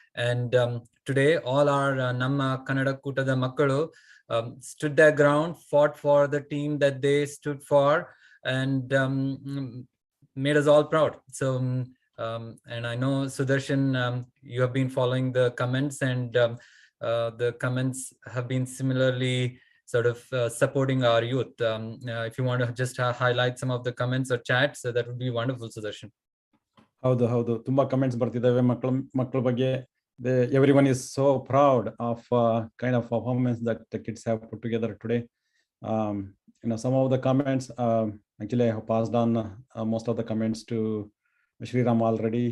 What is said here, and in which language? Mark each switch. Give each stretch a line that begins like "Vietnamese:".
English: And today, all our Namma Kannada Kuttada Makkalu stood their ground, fought for the team that they stood for, and made us all proud. So. And I know, Sudarshan, you have been following the comments, and the comments have been similarly sort of supporting our youth. If you want to just highlight some of the comments or chats, that would be wonderful, Sudarshan.
Kannada: ಹೌದು ತುಂಬಾ comments ಬರ್ತಿದ್ದಾವೆ ಮಕ್ಕಳ ಬಗ್ಗೆ.
English: Everyone is so proud of kind of performance that the kids have put together today. Some of the comments, actually I have passed on most of the comments to Sriram already.